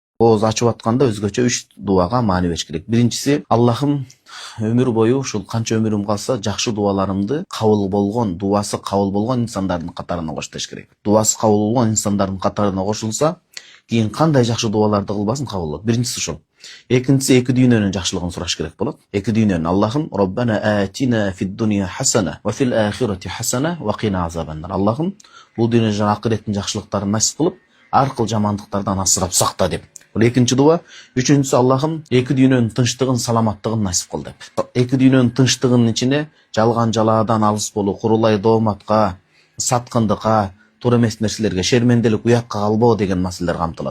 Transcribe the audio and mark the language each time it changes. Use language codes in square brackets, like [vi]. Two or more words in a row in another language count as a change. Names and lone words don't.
[ky] ооз ачып атканда өзгөчө 3 дуага маани бериш керек. Биринчиси, Аллахым өмүр бою ушул канча өмүрүм калса жакшы дуаларымды кабыл болгон, дуасы кабыл болгон инсандардын катарына коштуруш керек. Дуасы кабыл болгон инсандардын катарына кошулса, кийин кандай жакшы дуаларды кылбасын кабыл болот. Биринчиси ушул. Экинчиси, эки дүйнөнүн жакшылыгын сураш керек болот. Эки дүйнөнүн. Аллахым [ar] ربنا آتنا في الدنيا حسنة وفي الآخرة حسنة وقنا عذاب النار. [ky] Аллахым бул дүйнө жана акыреттин жакшылыктарын насип кылып, аркыл жамандыктардан асырап сакта деп. Бул экинчи дуа. Үчүнчүсү, Аллахым эки дүйнөнүн тынчтыгын, саламаттыгын насип кыл деп. Эки дүйнөнүн тынчтыгынын ичине жалган жалаадан алыс болуу, курулай дооматка, саткындыкка, туура эмес нерселерге, шерменделик, уятка калбоо деген маселелер камтылат.